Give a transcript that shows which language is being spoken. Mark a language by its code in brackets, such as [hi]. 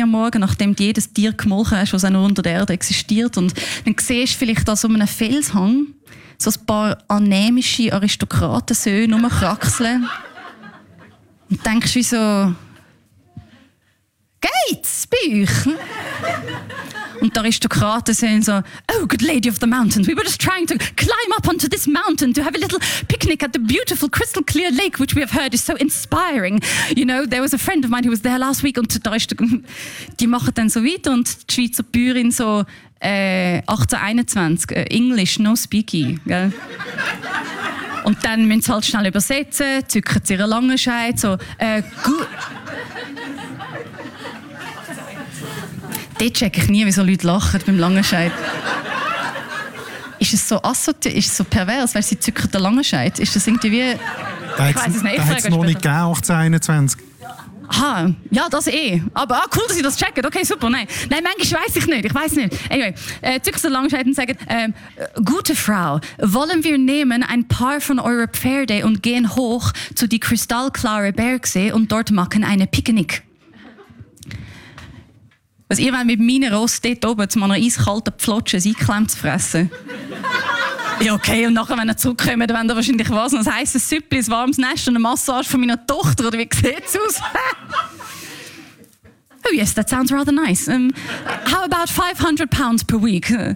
[de] Uhr morgen, nachdem du jedes Tier gemolken hast, was auch nur unter der Erde existiert. Und dann siehst du vielleicht an so einem Felshang so ein paar anämische Aristokratensöhne rumkraxeln. Und denkst wie so, geht's, Büch? [en] Und die Aristokraten sehen so, oh, good lady of the mountain, we were just trying to climb up onto this mountain to have a little picnic at the beautiful crystal clear lake, which we have heard is so inspiring. You know, there was a friend of mine who was there last week. [de] Und die machen dann so weiter und die Schweizer Bäuerin so, 1821, [en] English, no speaky. [de] Gell? Und dann müssen sie halt schnell übersetzen, zücken sie ihre langen Scheide, so, gut. Dort checke ich nie, wieso Leute lachen beim Langenscheid. Ist es so pervers, weil sie zücken den Langenscheid? Ist das irgendwie wie... Da ich weiß es nicht. Da hat es noch nicht gegeben, 1821. Aha, ja, das eh. Aber ah, cool, dass sie das checken. Okay, super, nein. Nein, manchmal weiß ich nicht, Anyway, zücken den Langenscheid und sagen, gute Frau, wollen wir nehmen ein paar von eurer Pferde und gehen hoch zu die kristallklare Bergsee und dort machen eine Picknick. Was ihr wollt mit meinen Ross dort oben zu meiner eiskalten Pflotsche ein Eiklemm zu fressen? Ja, okay, und nachher, wenn ihr zurückkommt, wollt ihr wahrscheinlich was? Ein heisses Süppli, ein warmes Nest und eine Massage von meiner Tochter? Oder wie sieht es aus? [en] Oh yes, that sounds rather nice. How about 500 pounds per week?